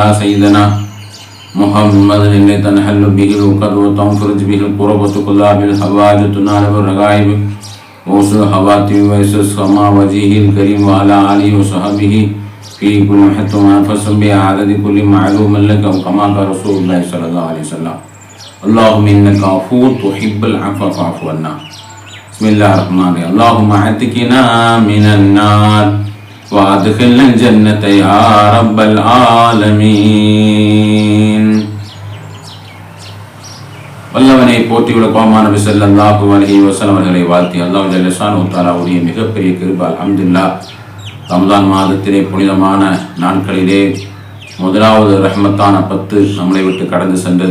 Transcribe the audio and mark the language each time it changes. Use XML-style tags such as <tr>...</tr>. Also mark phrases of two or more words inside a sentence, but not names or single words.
<ar>سيدنا محمد الذي تنحل به العقد وتنفرج به الكرب وتقضى بالحوائج وتنال بالرغائب ووصل الخواتم ويسر السماء وجهه الكريم وعلى آله وصحبه في كل حتى ونفس بعدد كل معلوم لك كما قال رسول الله صلى الله عليه وسلم اللهم إنك عفو تحب العفو فاعف عنا. بسم الله الرحمن الرحيم. اللهم اعتقنا من النار وادخلنا الجنة يا رب العالمين.</ar> <ta>வல்லவனை போற்றியுள்ள கோமான நபி</ta> <ar>صلى الله عليه وسلم</ar> <ta>அவர்களை வாழ்த்தி</ta> <ar>الله جل شأنه</ar> <ta>தஆலாவுடைய மிகப்பெரிய கிருபை அல்ஹம்துலில்லாஹ் ரமலான் மாதத்திலே புனிதமான நாட்களிலே முதலாவது ரஹ்மத்தான 10 நம்மளை விட்டு கடந்து சென்றது.</ta>